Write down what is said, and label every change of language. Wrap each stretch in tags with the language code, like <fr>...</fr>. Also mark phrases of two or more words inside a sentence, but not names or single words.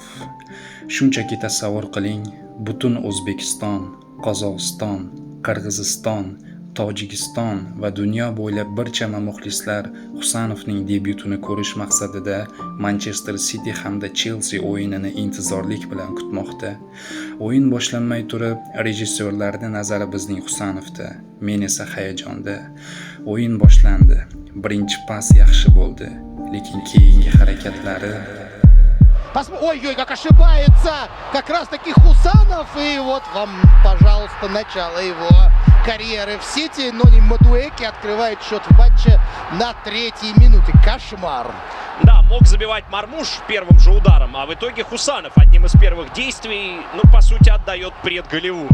<uz>Shunchaki tasavvur qiling, butun O'zbekiston, Qozog'iston, Qirg'iziston, Tojikiston va dunyo bo'ylab barcha muxlislar Husanovning debyutini ko'rish maqsadida Manchester City hamda Chelsea o'yinini intizorlik bilan kutmoqda. O'yin boshlanmay turib, rejissyorlarning nazari bizning Husanovda, men esa hayajonda. O'yin boshlandi. Birinchi pas yaxshi bo'ldi, lekin keyingi harakatlari</uz> <ru>Ой-ой, как ошибается как раз таки Хусанов. И вот вам, пожалуйста, начало его карьеры в Сити. Нони Мадуэки открывает счет в матче на 3-й минуте. Кошмар. Да, мог забивать Мармуш первым же ударом, а в итоге Хусанов одним из первых действий, по сути, отдает предголевую.</ru>